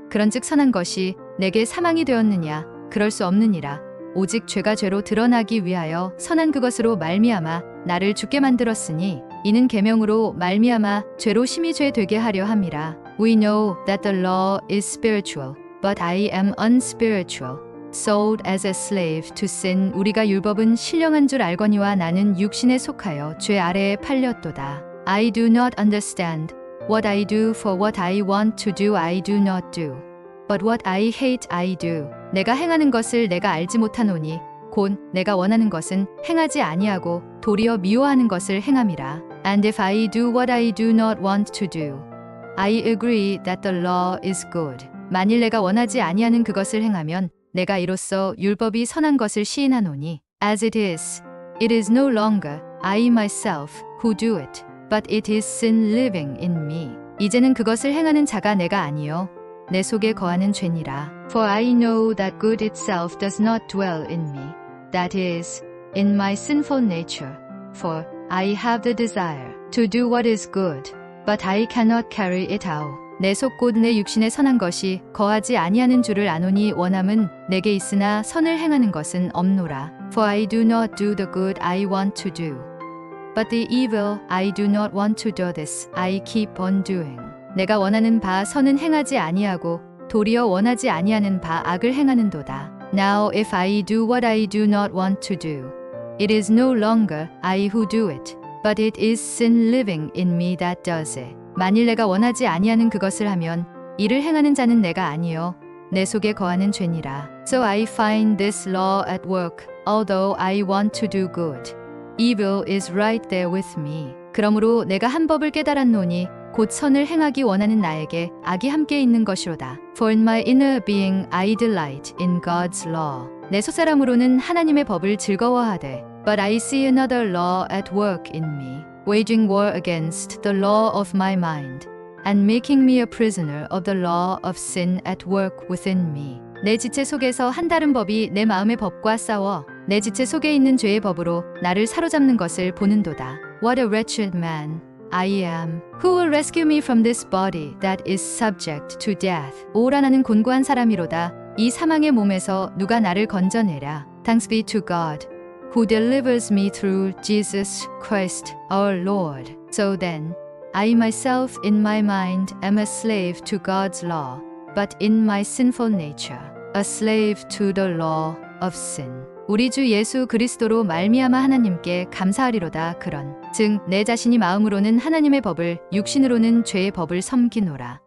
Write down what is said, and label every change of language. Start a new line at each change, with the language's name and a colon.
Korean: 그런즉 선한 것이 내게 사망이 되었느냐? 그럴 수 없느니라. 오직 죄가 죄로 드러나기 위하여 선한 그것으로 말미암아 나를 죽게 만들었으니 이는 계명으로 말미암아 죄로 심히 죄 되게 하려 함이라.
English: We know that the law is spiritual, but I am unspiritual, sold as a slave to sin.
Korean: 우리가 율법은 신령한 줄 알거니와 나는 육신에 속하여 죄 아래에 팔렸도다.
English: I do not understand what I do, for what I want to do I do not do, but what I hate I do.
Korean: 내가 행하는 것을 내가 알지 못하노니 곧 내가 원하는 것은 행하지 아니하고 도리어 미워하는 것을 행함이라.
English: And if I do what I do not want to do, I agree that the law is good.
Korean: 만일 내가 원하지 아니하는 그것을 행하면 내가 이로써 율법이 선한 것을 시인하노니
English: As it is no longer I myself who do it, but it is sin living in me.
Korean: 이제는 그것을 행하는 자가 내가 아니요 내 속에 거하는 죄니라.
English: For I know that good itself does not dwell in me, that is, in my sinful nature. For I have the desire to do what is good, but I cannot carry it out.
Korean: 내 속 곧 내 육신에 선한 것이 거하지 아니하는 줄을 아노니 원함은 내게 있으나 선을 행하는 것은 없노라.
English: For I do not do the good I want to do, but the evil I do not want to do this I keep on doing.
Korean: 내가 원하는 바 선은 행하지 아니하고 도리어 원하지 아니하는 바 악을 행하는도다.
English: Now if I do what I do not want to do, it is no longer I who do it, but it is sin living in me that does it.
Korean: 만일 내가 원하지 아니하는 그것을 하면 이를 행하는 자는 내가 아니요 내 속에 거하는 죄니라.
English: So I find this law at work, although I want to do good. Evil is right there with me.
Korean: 그러므로 내가 한 법을 깨달았노니 곧 선을 행하기 원하는 나에게 악이 함께 있는 것이로다.
English: For in my inner being I delight in God's law.
Korean: 내 속사람으로는 하나님의 법을 즐거워하되,
English: but I see another law at work in me, waging war against the law of my mind, and making me a prisoner of the law of sin at work within me.
Korean: 내 지체 속에서 한 다른 법이 내 마음의 법과 싸워 내 지체 속에 있는 죄의 법으로 나를 사로잡는 것을 보는도다.
English: What a wretched man I am. Who will rescue me from this body that is subject to death?
Korean: 오라 나는 곤고한 사람이로다. 이 사망의 몸에서 누가 나를 건져내랴.
English: Thanks be to God, who delivers me through Jesus Christ our Lord. So then, I myself in my mind am a slave to God's law, but in my sinful nature, a slave to the law of sin.
Korean: 우리 주 예수 그리스도로 말미암아 하나님께 감사하리로다. 그런 즉 내 자신이 마음으로는 하나님의 법을 육신으로는 죄의 법을 섬기노라.